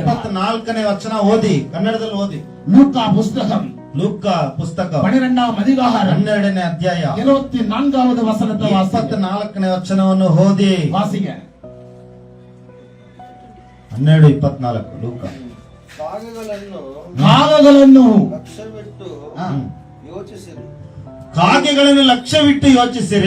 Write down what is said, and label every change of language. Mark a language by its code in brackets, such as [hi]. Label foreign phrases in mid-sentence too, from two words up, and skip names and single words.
[kn] 24ನೇ ವಚನ ಓದಿ, ಕನ್ನಡದಲ್ಲಿ ಓದಿ. [ta] லூக்கா புஸ்தகம் [kn] ಲೂಕ ಪುಸ್ತಕ [ta] 12ஆம் அதிகாரம் [kn] 12ನೇ ಅಧ್ಯಾಯ [ta] 24வது ವசನத்தை வாசிங்க. [kn] 24ನೇ ವಚನವನ್ನು ಓದಿ. [ta] வாசிங்க. [kn] 12:24 ಲೂಕ. ಕಾಗಗಳನ್ನು ಲಕ್ಷ್ಯವಿಟ್ಟು ಯೋಚಿಸಿರಿ, ಕಾಗೆಗಳನ್ನು ಲಕ್ಷ್ಯವಿಟ್ಟು ಯೋಚಿಸಿರಿ,